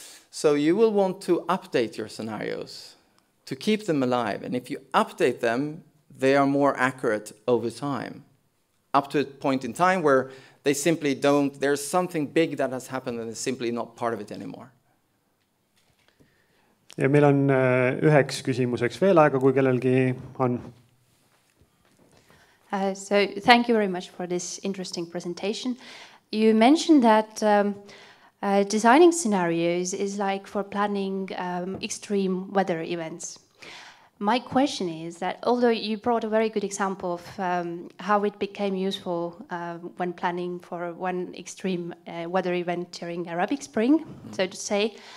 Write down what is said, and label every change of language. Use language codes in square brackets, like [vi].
[en] So you will want to update your scenarios to keep them alive. And if you update them, they are more accurate over time, up to a point in time where they simply don't, there's something big that has happened and it's simply not part of it anymore. [et] Ja meil on üheks küsimuseks veel aega, kui kellelgi on. [en] So thank you very much for this interesting presentation. You mentioned that designing scenarios is like for planning extreme weather events. My question is that although you brought a very good example of how it became useful when planning for one extreme weather event during Arabic Spring, so to say,